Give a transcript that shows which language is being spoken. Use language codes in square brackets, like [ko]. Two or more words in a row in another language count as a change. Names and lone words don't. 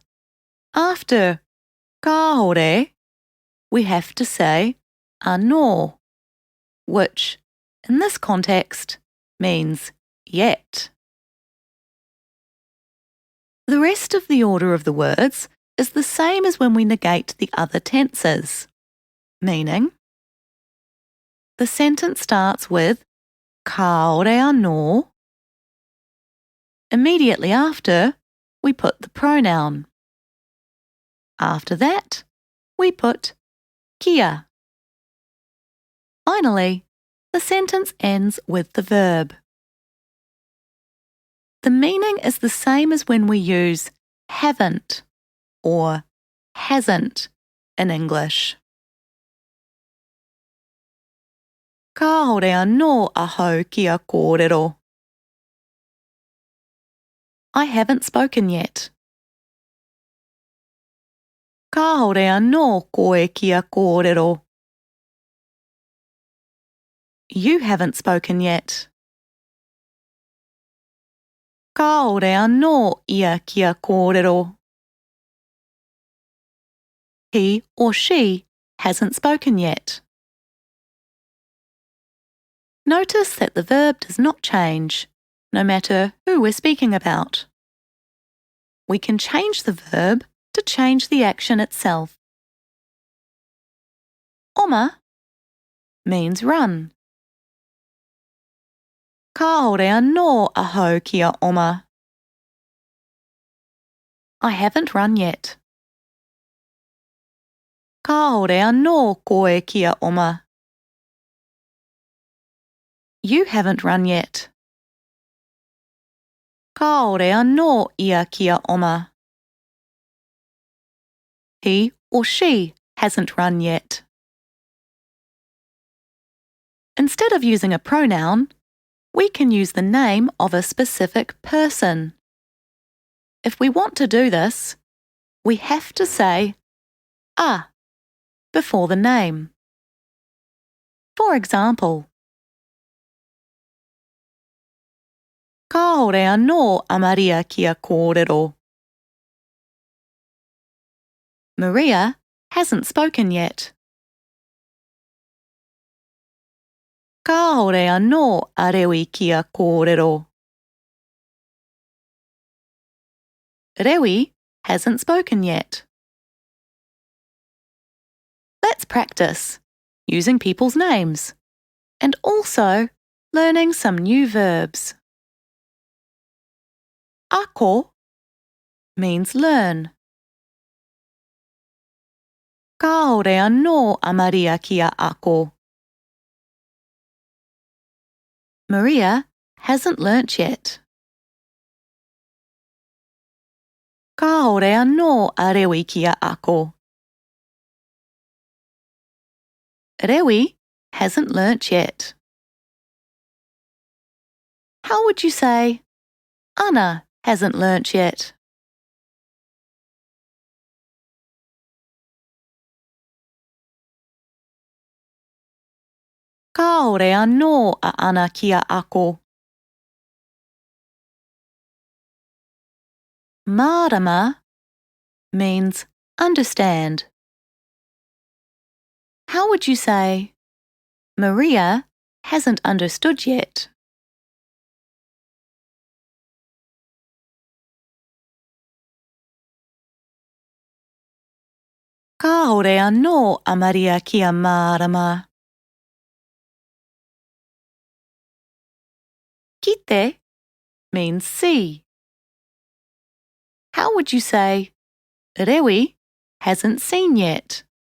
[en] After kāore, we have to say anō, which, in this context, means yet. The rest of the order of the words is the same as when we negate the other tenses, meaning the sentence starts with [mi] kāore anō. [en] Immediately after, we put the pronoun. After that, we put kia. Finally, the sentence ends with the verb. The meaning is the same as when we use haven't or hasn't in English. [mi] Kāore anō ahau kia kōrero. [en] I haven't spoken yet. [mi] Kāore anō koe kia kōrero. [en] You haven't spoken yet. [mi] Kāore anō ia kia kōrero. [en] He or she hasn't spoken yet. Notice that the verb does not change, no matter who we're speaking about. We can change the verb to change the action itself. Oma means run. [mi] Kāore anō ahau kia oma. [en] I haven't run yet. [mi] Kāore anō koe kia oma. [en] You haven't run yet. [mi] Kāore anō ia kia oma. [en] He or she hasn't run yet. Instead of using a pronoun, we can use the name of a specific person. If we want to do this, we have to say a before the name. For example, [mi] Kāore anō Maria kia kōrero. [en] Maria hasn't spoken yet. [mi] Kāore anō Rewi kia kōrero. [en] Rewi hasn't spoken yet. Let's practice using people's names and also learning some new verbs. Ako means learn. [mi] Kāore anō Maria kia ako. [en] Maria hasn't learnt yet. [mi] Kāore anō Rewi kia ako. [en] Rewi hasn't learnt yet. How would you say Anna hasn't learnt yet? [mi] Kāore anō Anna kia ako. [en] Mārama means understand. How would you say Maria hasn't understood yet? [mi] Kāore anō Maria kia mārama. [en] Kite means see. How would you say Rewi hasn't seen yet?